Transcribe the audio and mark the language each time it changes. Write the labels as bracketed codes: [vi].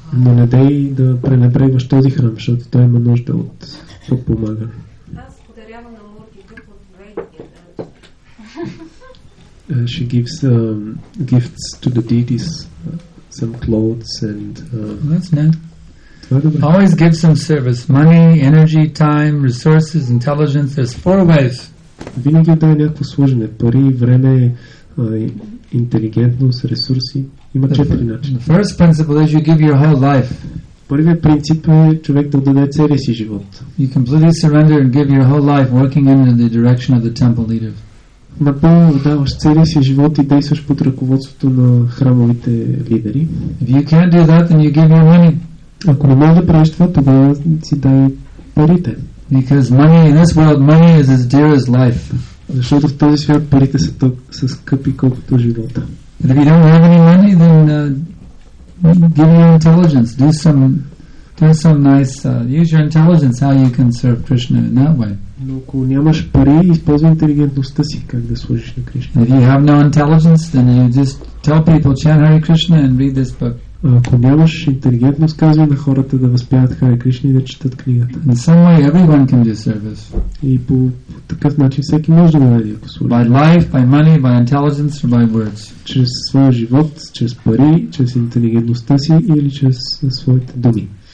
[bg] Но не дей да пренебрегваш този храм, защото той има нужда от подпомагане. Аз подарявам на муртите под вейдите. [en] She gives gifts to the deities, some clothes and. That's nice. Always give some service: money, energy, time, resources, intelligence. There's 4 ways. [bg] Винаги дай някакво служене: пари, време, интелигентност, ресурси. Има 4 начина. [en] The first principle is you give your whole life. [bg] Първият принцип е човек да отдаде целия си живот. [en] You completely surrender and give your whole life working in the direction of the temple leaders. [bg] Напълно отдаваш целия си живот и действаш под ръководството на храмовите лидери. [en] If you can't do that, then you give your money. [bg] Ако не можеш да правиш това, тогава си дай парите. [en] Because money in this world, money is as dear as life. [bg] Защото в този свят парите са скъпи колкото живота. [en] And if you don't have any money, then give your intelligence. Do some nice. Use your intelligence how you can serve Krishna in that way. [bg] Но ако нямаш пари, използвай интелигентността си как да служиш на Кришна. [en] If you have no intelligence, then you just tell people chant Hare Krishna and read this book. [bg] Ако нямаш интелигентност, казвай на хората да възпяват Харе Кришна и да четат книгата. [en] In some way, everyone can do service. [bg] И по такъв начин всеки може да даде някакво служба. [en] By life, by money, by intelligence, or by words. [bg] Чрез своя живот, чрез пари, чрез интелигентността си или чрез своите думи.